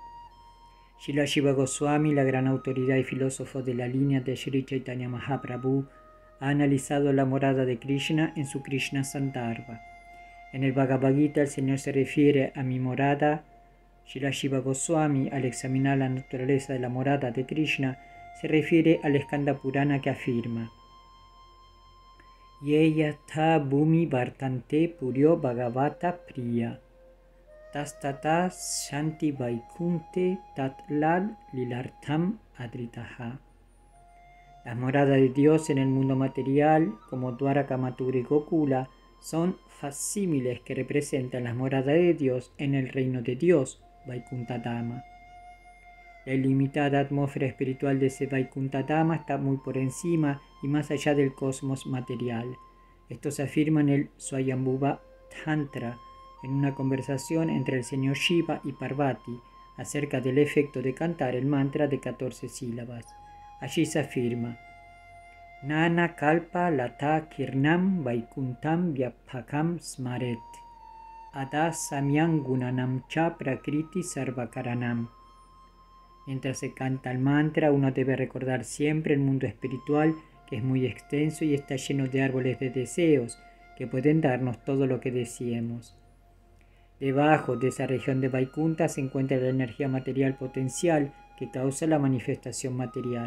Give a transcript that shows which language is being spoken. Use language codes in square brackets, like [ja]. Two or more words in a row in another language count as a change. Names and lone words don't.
[es] Srila Jiva Goswami, la gran autoridad y filósofo de la línea de Sri Chaitanya Mahaprabhu, ha analizado la morada de Krishna en su Krishna Sandarbha. En el Bhagavad Gita el Señor se refiere a mi morada. Srila Jiva Goswami, al examinar la naturaleza de la morada de Krishna, se refiere al Skanda Purana que afirma: [sa] येयथा भूमि वर्तन्ते पुर्यो भगवत प्रिया तस्तत शान्ति वैकुण्ठे तत्लल् लीलार्थम् आदृताः. [es] Las moradas de Dios en el mundo material, como Dwaraka, Mathura y Gokula, son facsímiles que representan las moradas de Dios en el reino de Dios, Vaikuntha Dhama. La ilimitada atmósfera espiritual de ese Vaikuntha Dhama está muy por encima y más allá del cosmos material. Esto se afirma en el Swayambhuva Tantra, en una conversación entre el señor Shiva y Parvati, acerca del efecto de cantar el mantra de 14 sílabas. Allí se afirma: [sa] नाना कल्प लता कीर्णम् वैकुण्ठम् व्यापकम् स्मरेत् अद साम्यम् गुणानाम् च प्रकृति सर्वकारणम्. [es] Mientras se canta el mantra, uno debe recordar siempre el mundo espiritual, que es muy extenso y está lleno de árboles de deseos, que pueden darnos todo lo que deseemos. Debajo de esa región de Vaikuntha se encuentra la energía material potencial que causa la manifestación material.